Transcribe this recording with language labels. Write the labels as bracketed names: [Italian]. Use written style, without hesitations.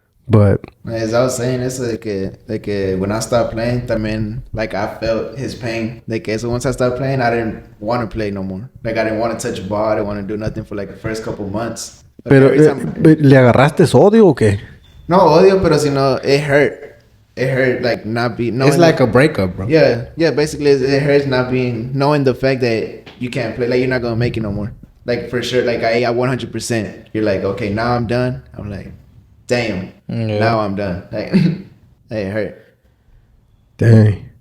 [English] But as I was saying, it's when I stopped playing, también, like I felt his pain. Like so once I stopped playing, I didn't want to play no more. Like I didn't want to touch a ball. I didn't want to do nothing for like the first couple months. But [Spanish] pero [English] every time, [Spanish] ¿le agarraste odio o qué? no odio, pero sino [English] it hurt. It hurt like not being. It's like a breakup, bro. Yeah. Basically, it hurts not being knowing the fact that you can't play. Like you're not gonna make it no more. Like for sure. Like I 100%. You're like, okay, now I'm done. I'm like, damn. Yeah. Now I'm done. Like it hurt. Dang.